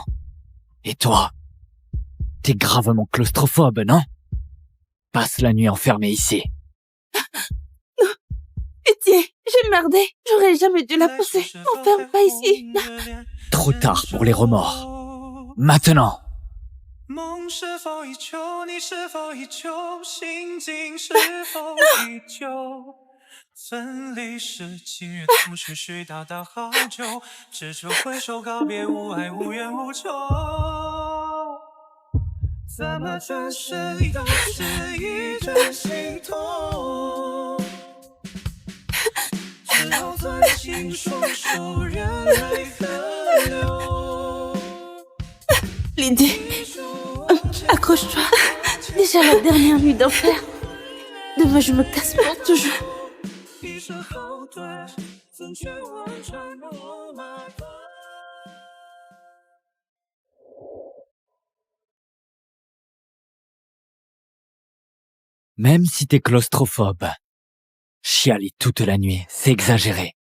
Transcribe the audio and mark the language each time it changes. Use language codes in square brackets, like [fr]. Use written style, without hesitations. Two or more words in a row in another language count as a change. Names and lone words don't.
[fr] Et toi? T'es gravement claustrophobe, non? Passe la nuit enfermée ici. Non. Pitié, j'ai merdé. J'aurais jamais dû la pousser. Enferme pas ici. Trop tard pour les remords. Maintenant. [zh] 梦是否依旧？你是否依旧？心境是否依旧？分离时，情人同时絮叨叨好久，只求挥手告别，无爱无怨无求。怎么转身都是一阵心痛，只好攥紧双手，任泪河流。 [fr] Lydie, accroche-toi. Déjà la dernière nuit d'enfer. Demain, je me casse pour toujours. Même si t'es claustrophobe, chialer toute la nuit, c'est exagéré.